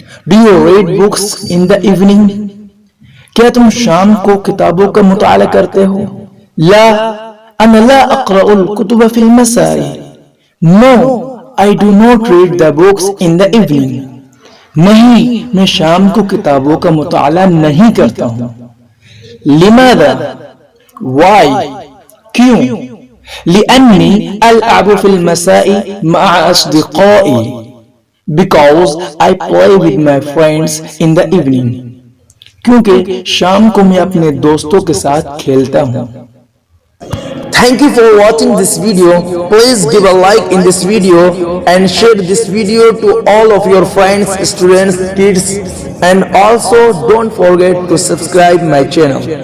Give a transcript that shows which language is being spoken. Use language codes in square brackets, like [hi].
[en] Do you read books in the evening. [ur] کیا تم شام کو کتابوں کا مطالعہ کرتے ہو. [ar] لا أنا لا أقرأ الكتب في المساء. [en] No, I do not read the books in the evening. [ur] نہیں میں شام کو کتابوں کا مطالعہ نہیں کرتا ہوں. [ar] لماذا. [en] Why. [ur] کیوں. [ar] لأني ألعب في المساء مع أصدقائي. [en] Because I play with my friends in the evening. [ur] کیونکہ شام کو میں اپنے دوستوں کے ساتھ کھیلتا ہوں. [en] Thank you for watching this video. Please give a like in this video and share this video to all of your friends, students, kids, and also don't forget to subscribe my channel.